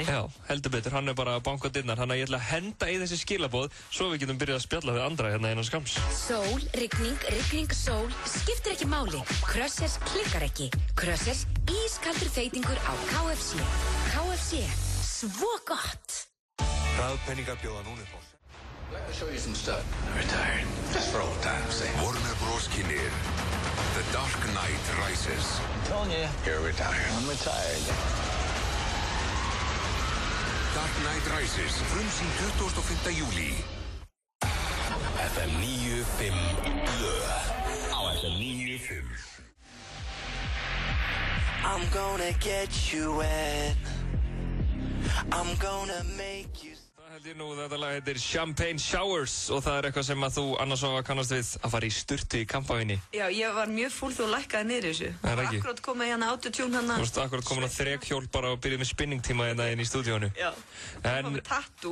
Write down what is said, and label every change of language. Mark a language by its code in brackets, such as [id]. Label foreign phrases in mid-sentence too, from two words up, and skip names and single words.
[is] Já, heldur betur, hann er bara að banka dyrnar, hann að ég ætla að henda í þessi skilabóð svo við getum byrjað að spjalla við Andra hérna innan skams. Sól, rigning, sól, skiptir ekki máli. Krössers klikkar ekki. Krössers ískaldur þeitingur á KFC. KFC, svo gott. Hraðpenningar bjóða núna upp á. [en] Let me show you some stuff. I'm retired. Just for old time's sake. Warner Bros. [is] Kynir The Dark Knight Rises. [en] I'm telling you, you're retired. I'm retired. [is] Dark Knight Rises, frumsýnd 25. júlí. FM 95 BÖ á FM 95. [en] I'm gonna get you wet. I'm gonna make you. [is] Það held ég nú, þetta lag heitir Champagne Showers og það er eitthvað sem að þú annars á að kannast við að fara í sturtu í kampavíni. Já, ég var mjög fúll þú lækkaði niður þessu. Það er ekki. Akkurat komið hérna autotune hérna. Þú veist akkurat komin á þrekhjól bara og byrjuð með spinningtíma hérna inn í stúdíónu. Já, komið tattoo.